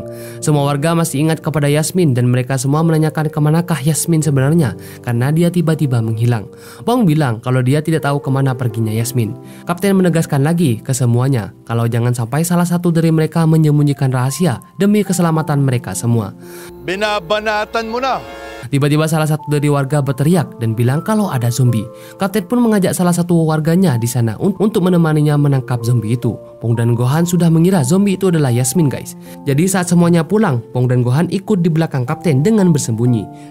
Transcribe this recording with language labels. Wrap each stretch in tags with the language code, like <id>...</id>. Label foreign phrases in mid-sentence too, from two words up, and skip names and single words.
<id>Semua warga masih ingat kepada Yasmin dan mereka semua menanyakan kemanakah Yasmin sebenarnya karena dia tiba-tiba menghilang. Pong bilang kalau dia tidak tahu kemana perginya Yasmin. Kapten menegaskan lagi ke semuanya kalau jangan sampai salah satu dari mereka menyembunyikan rahasia demi keselamatan mereka semua.</id> <tl>Binabanatan mo na!</tl> <id>Tiba-tiba salah satu dari warga berteriak dan bilang kalau ada zombie. Kapten pun mengajak salah satu warganya di sana untuk menemaninya menangkap zombie itu. Pong dan Gohan sudah mengira zombie itu adalah Yasmin guys. Jadi saat semuanya pulang, Pong dan Gohan ikut di belakang kapten dengan bersembunyi.</id>